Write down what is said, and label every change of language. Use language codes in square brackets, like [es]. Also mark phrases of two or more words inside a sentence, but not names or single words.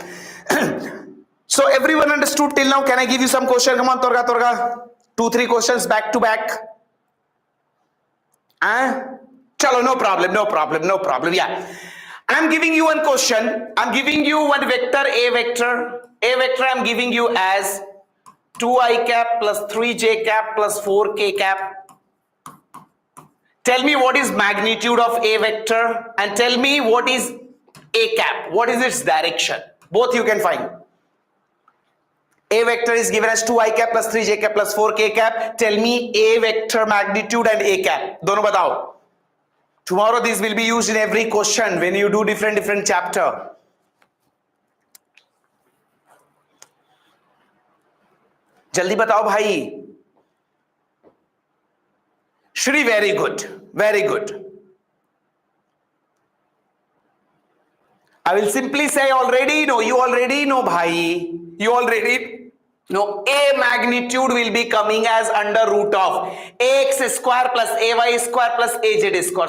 [en] So everyone understood till now. Can I give you some question? Come on, Torga. 2-3 questions back to back. Chalo, no problem. Yeah. I'm giving you one question. I'm giving you one vector, A vector. A vector I'm giving you as 2i cap plus 3j cap plus 4k cap. Tell me what is magnitude of A vector and tell me what is A cap. What is its direction? Both you can find. A vector is given as 2i cap plus 3j cap plus 4k cap. Tell me A vector magnitude and A cap. [hi] दोनों बताओ. [en] Tomorrow this will be used in every question when you do different chapter. [hi] जल्दी बताओ भाई. [en] Shri, very good. I will simply say already know. You already know bhai. You already know. A magnitude will be coming as under root of ax square plus ay square plus az square.